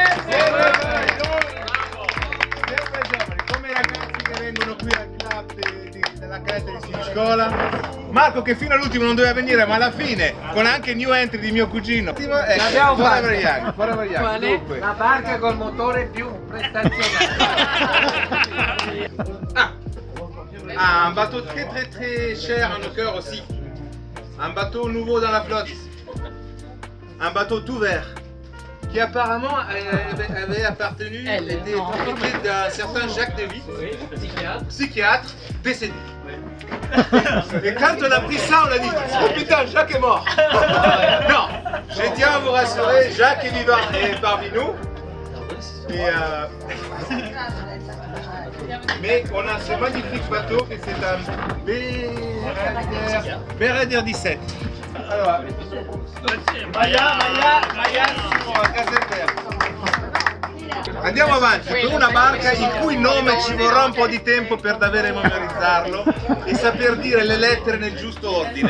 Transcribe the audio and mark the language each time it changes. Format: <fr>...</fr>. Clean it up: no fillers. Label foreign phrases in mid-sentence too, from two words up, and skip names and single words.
<it>Sempre giovani, come i ragazzi che vengono qui al club della Creta di Siniscola. Marco che fino all'ultimo non doveva venire, ma alla fine, con anche</it> <en>new entry</en> <it>di mio cugino, L'abbiamo Forever Young, Forever Young. Quale? Dunque. La barca col motore più prestazionale.</it> <fr>Un bateau très cher en nos cœurs aussi. Un bateau nouveau dans la flotte. Un bateau tout vert. Qui apparemment avait appartenu, était propriété d'un certain Jacques Devy, psychiatre, décédé. Et quand on a pris ça, on a dit oh putain, Jacques est mort. Non, je tiens à vous rassurer, Jacques est vivant et parmi nous. Et mais on a ce magnifique bateau et c'est un Berader 17.</fr> <it>Allora, Maya Caserberg. Andiamo avanti, con una barca il cui nome ci vorrà un po' di tempo per davvero memorizzarlo e saper dire le lettere nel giusto ordine.</it>